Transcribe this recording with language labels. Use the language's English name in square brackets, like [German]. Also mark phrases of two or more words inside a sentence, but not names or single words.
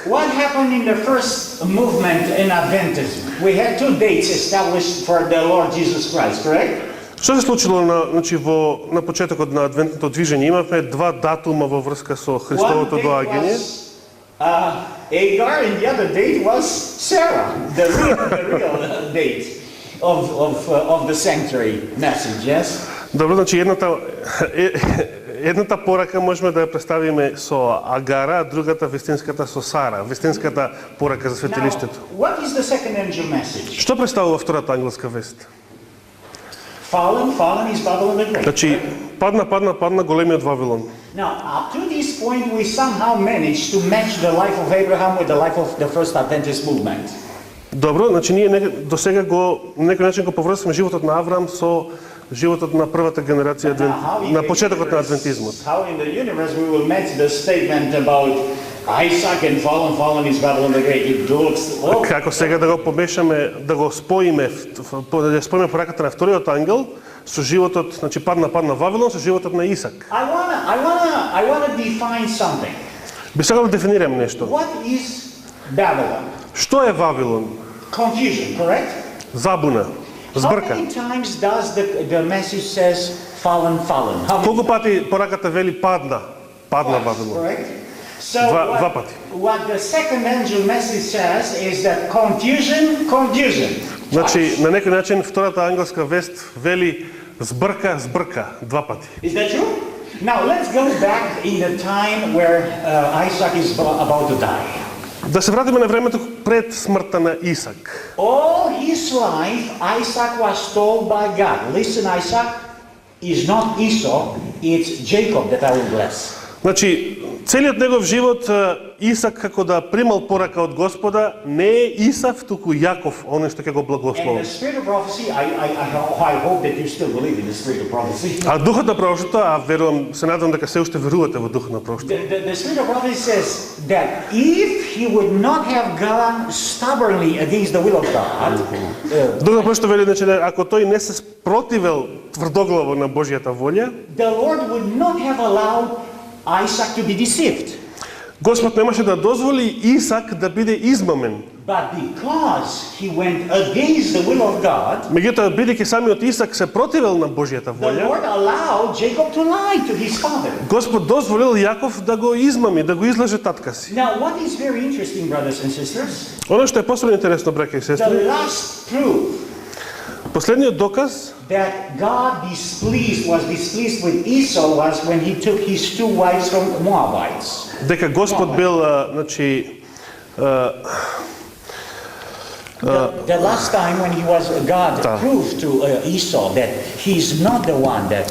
[English] What happened in the first movement in Adventism? We had two dates established for the Lord Jesus Christ, correct? [Macedonian] Што се случило на почетокот на адвентното движење? Имавме два датума во врска со [English] One [Macedonian] Христовото [English] date [Macedonian] доаѓање. [English] was Agar, and the other date was Sarah, the real date of the sanctuary message, yes? [Macedonian] Добро, значи едната порака можеме да ја представиме со Агара, а другата вистинската со Сара, вистинската порака за [English] Now, [Macedonian] светилиштето. [English] what is the second angel message? [Macedonian] Што представува втората ангелска вест? [English] Fallen is Babylon the Great. [Macedonian] Значи, падна големиот Вавилон. [English] Now, up to this point, we somehow managed to match the life of Abraham with the life of the first Adventist movement. [Macedonian] Добро, значи ние до сега го на некој начин го поврзуваме животот на Авраам со животот на првата генерација на почетокот на адвентизмот. [English] How in the universe we will match the statement about Isaac and fallen is Babylon the Great. It looks [Macedonian] Како сега да го помешаме, да го споиме, да ја споиме пораката на вториот ангел со животот, значи падна Вавилон со животот на Исак. [English] I wanna define something. [Macedonian] Би сакал да дефинирам нешто. [English] What is Babylon? [Macedonian] Што е Вавилон? [English] Confusion, correct? [Macedonian] Забуна, [English] How [Macedonian] збрка. [English] many times does the message says fallen? How many? [Macedonian] Колку пати пораката вели падна Вавилон? [English] Correct? So [Macedonian] Два пати. [English] what the second angel message says is that confusion. [Macedonian] Значи, на некој начин втората ангелска вест вели збрка, два пати. [English] Is that true? Now let's go back in the time where Isaac is about to die. [Macedonian] Да се вратиме на времето пред смртта на Исак. [English] All his life, Isaac was told by God, listen, Isaac, is not Esau, it's Jacob that I will bless. [Macedonian] Значи, целиот негов живот Исак како да примал порака од Господа, не е Исав, туку Јаков, оној што ќе го [English] And [Macedonian] благослови. [English] the spirit of prophecy, I hope that you still believe in the spirit of prophecy. [Macedonian] А духот на пророштвото, а верувам, се надам дека се уште верувате во духот на пророштвото. [English] The spirit of prophecy says that if he would not have gone stubbornly against the will of God, [Macedonian] Духот на пророштвото вели, значи, ако тој не се спротивел тврдоглаво на Божјата волја, [English] the Lord would not have allowed Isaac to be deceived. [Macedonian] Господ немаше да дозволи Исак да биде измамен. [English] But because he went against the will of God, [Macedonian] Меѓутоа, бидејќи самиот Исак се противел на Божјата [English] the [Macedonian] волја, [English] Lord allowed Jacob to lie to his father. [Macedonian] Господ дозволил Јаков да го измами, да го излаже татка си. [English] Now, what is very interesting, brothers and sisters, [Macedonian] Оно што е посебно интересно, браќа и [English] the [Macedonian] сестри, [English] last proof [Macedonian] последниот доказ [English] that God was displeased with Esau was when he took his two wives from Moabites. [Macedonian] дека Господ бил, значи, [English] The last time when God proved to Esau that he's not the one that